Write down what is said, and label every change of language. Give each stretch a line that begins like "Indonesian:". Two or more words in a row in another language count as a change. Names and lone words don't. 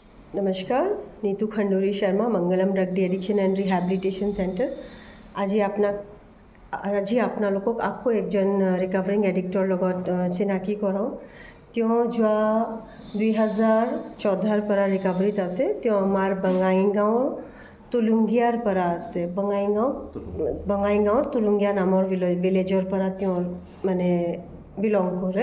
Hindi: नमस्कार, नीतू खंडोरी शर्मा, मंगलम ड्रग एडिक्शन एंड रिहॅबिलिटेशन सेंटर।
Assamese: আজি আপোনালোকক আকৌ একজন ৰিকভাৰিং এডিক্টৰ লগত চিনাকি কৰাওঁ। তেওঁ যোৱা 2014 পৰা ৰিকভাৰীত আছে। তেওঁ আমাৰ বঙাইগাঁৱৰ তুলুংগীয়াৰ পৰা আছে। বঙাইগাঁৱৰ তুলুংগীয়া নামৰ ভিলেজৰ পৰা তেওঁ মানে বিলং কৰে।